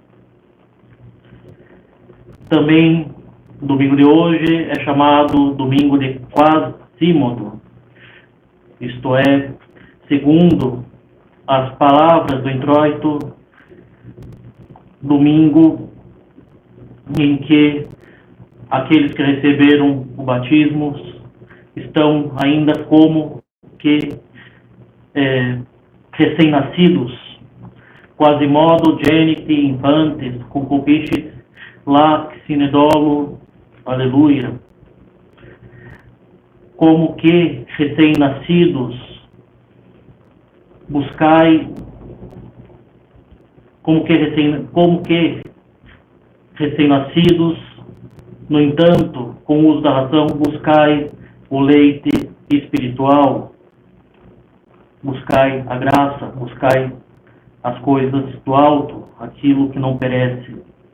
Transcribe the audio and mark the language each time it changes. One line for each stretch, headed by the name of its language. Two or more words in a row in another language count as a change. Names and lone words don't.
Portuguese: Também, o domingo de hoje é chamado domingo de Quasimodo, isto é, segundo as palavras do introito, domingo em que aqueles que receberam o batismo estão ainda como que recém-nascidos,
Latin: Quasimodo geniti infantes concupiscit lac sine dolo, aleluia.
Portuguese: Como que recém-nascidos buscai, como que recém-nascidos, no entanto, com o uso da razão, buscai o leite espiritual, buscai a graça, buscai as coisas do alto, aquilo que não perece.